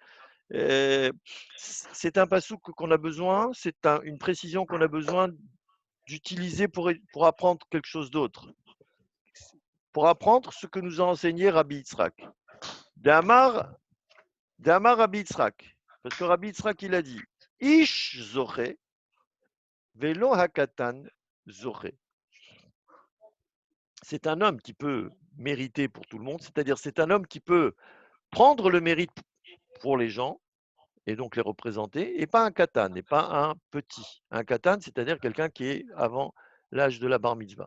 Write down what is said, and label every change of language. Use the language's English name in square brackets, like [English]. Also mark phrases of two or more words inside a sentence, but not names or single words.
[French] C'est un pasouk qu'on a besoin, c'est une précision qu'on a besoin d'utiliser pour apprendre quelque chose d'autre. Pour apprendre ce que nous a enseigné Rabbi Yitzhak. [Aramaic] דאמר רבי יצחק. [French] Parce que Rabbi Yitzhak, il a dit [Hebrew] איש זוכה, ולא הקטן זוכה. [French] C'est un homme qui peut mériter pour tout le monde, c'est-à-dire c'est un homme qui peut prendre le mérite pour les gens et donc les représenter, et pas un katan, et pas un petit. Un katan, c'est-à-dire quelqu'un qui est avant l'âge de la bar mitzvah.